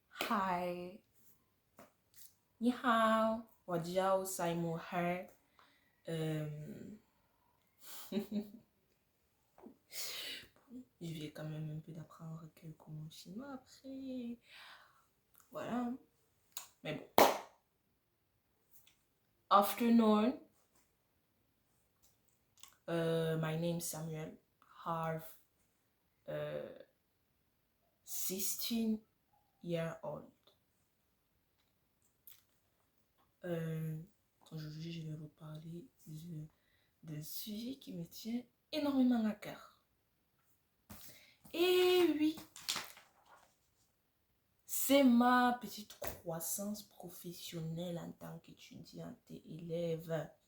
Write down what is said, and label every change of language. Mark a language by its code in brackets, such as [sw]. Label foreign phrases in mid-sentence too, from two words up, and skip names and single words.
[fr] Hi. [zh] 你好，我叫塞姆尔。 [fr] Je vais quand même un peu d'apprendre quelques mots chinois après. Voilà. Mais bon. [en] Afternoon. My name is Samuel. Have 16 years old. [fr] Aujourd'hui, je vais vous parler d'un sujet qui me tient énormément à cœur. Et oui, c'est ma petite croissance professionnelle en tant qu'étudiante et élève.